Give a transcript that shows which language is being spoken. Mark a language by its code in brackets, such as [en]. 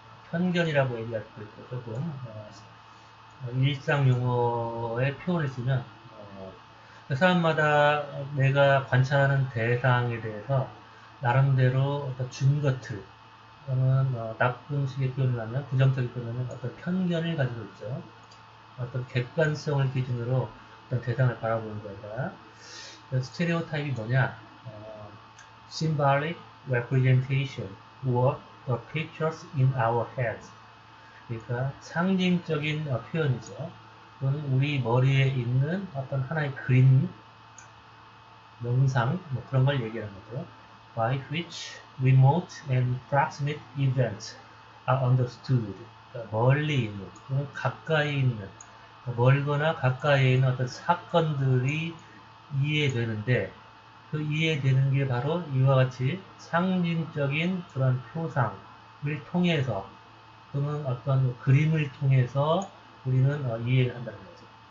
[ko] 편견이라고 얘기할 수도 있고 조금 일상 용어의 표현을 쓰면 그 사람마다 내가 관찰하는 대상에 대해서 나름대로 어떤 준거틀 또는 나쁜 식의 표현을 하면 부정적인 표현을 하면 어떤 편견을 가지고 있죠. 어떤 객관성을 기준으로 어떤 대상을 바라보는 거다. 스테레오타입이 뭐냐? [en] symbolic representation or the pictures in our heads. [ko] 그러니까 상징적인 표현이죠. 또는 우리 머리에 있는 어떤 하나의 그림, 명상, 뭐 그런 걸 얘기하는 거죠. [en] By which remote and proximate events are understood. [ko] 그러니까 멀리 있는, 또는 가까이 있는, 멀거나 가까이 있는 어떤 사건들이 이해되는데, 그 이해되는 게 바로 이와 같이 상징적인 그런 표상을 통해서 또는 어떤 그림을 통해서 우리는 이해를 한다는 거죠.